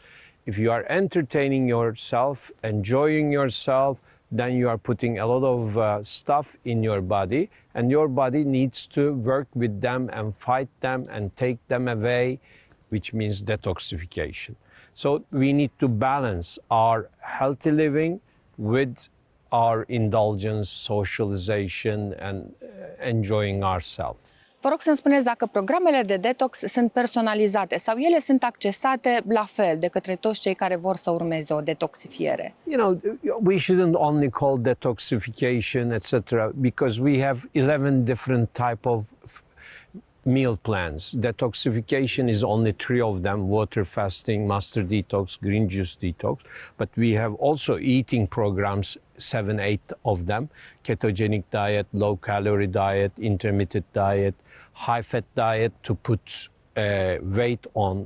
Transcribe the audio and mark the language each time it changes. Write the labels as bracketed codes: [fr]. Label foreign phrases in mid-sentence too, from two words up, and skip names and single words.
[en] If you are entertaining yourself, enjoying yourself, then you are putting a lot of stuff in your body, and your body needs to work with them and fight them and take them away, which means detoxification. So we need to balance our healthy living with our indulgence, socialization and enjoying ourselves. [ro] Vă rog să-mi spuneți dacă programele de detox sunt personalizate sau ele sunt accesate la fel de către toți cei care vor să urmeze o detoxifiere. [en] You know, we shouldn't only call detoxification, etc., because we have 11 different type of meal plans. Detoxification is only 3 of them: water fasting, master detox, green juice detox. But we have also eating programs, 7, 8 of them: ketogenic diet, low calorie diet, intermittent diet, high fat diet to put weight on.